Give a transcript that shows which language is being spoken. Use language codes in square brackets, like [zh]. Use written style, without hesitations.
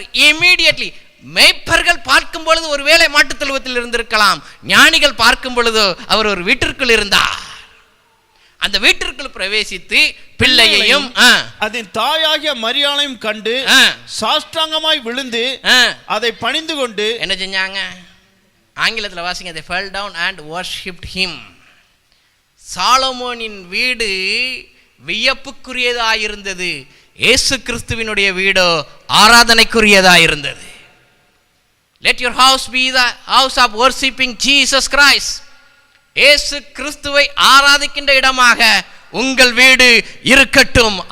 [ta] Immediately மேய்ப்பர்கள் பார்க்கும் பொழுது ஒருவேளை மாட்டுத் தொழுவத்தில் இருந்திருக்கலாம். ஞானிகள் பார்க்கும் பொழுது அவர் ஒரு வீட்டிற்குள் இருந்தார். அந்த வீட்டிற்குள் பிரவேசித்து பிள்ளையையும் அதன் தாயாகிய மரியாளையும் கண்டு சாஷ்டாங்கமாய் விழுந்து அதை பணிந்து கொண்டு என்ன செஞ்சாங்க? ஆங்கிலத்தில் வாசிங்க. [en] they fell down and worshipped him. [ta] சாலமோனின் வீடு வியப்புக்குரியதாயிருந்தது. இயேசு கிறிஸ்துவினுடைய வீடோ ஆராதனைக்குரியதாயிருந்தது. [en] let your house be the house of worshiping Jesus Christ. [ta] இயேசு கிறிஸ்துவை ஆராதிக்கின்ற இடமாக உங்கள் வீடு இருக்கட்டும்.